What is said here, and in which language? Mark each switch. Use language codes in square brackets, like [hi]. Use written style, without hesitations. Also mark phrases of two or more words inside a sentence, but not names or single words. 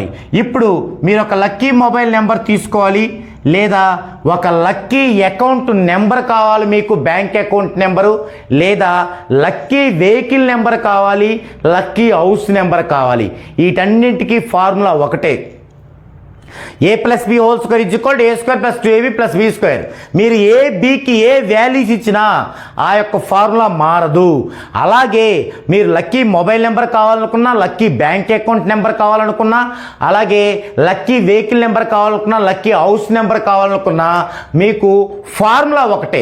[te] ఇప్పుడు మీరు ఒక [en] lucky mobile number [te] తీసుకోవాలి, లేదా ఒక [en] lucky account number [te] కావాలి మీకు, [en] bank account number, [te] లేదా [en] lucky vehicle number [te] కావాలి, [en] lucky house number [te] కావాలి. వీటన్నింటికి ఫార్ములా ఒకటే, a+b² = a² + 2ab+b². మీరు ఏ బికి ఏ వాల్యూస్ ఇచ్చినా ఆ యొక్క ఫార్ములా మారదు. అలాగే మీరు [en] lucky mobile number [te] కావాలనుకున్నా, [en] lucky bank account number [te] కావాలనుకున్నా, అలాగే [en] lucky vehicle number [te] కావాలనుకున్నా, [en] lucky house number [te] కావాలనుకున్నా, మీకు ఫార్ములా ఒకటే.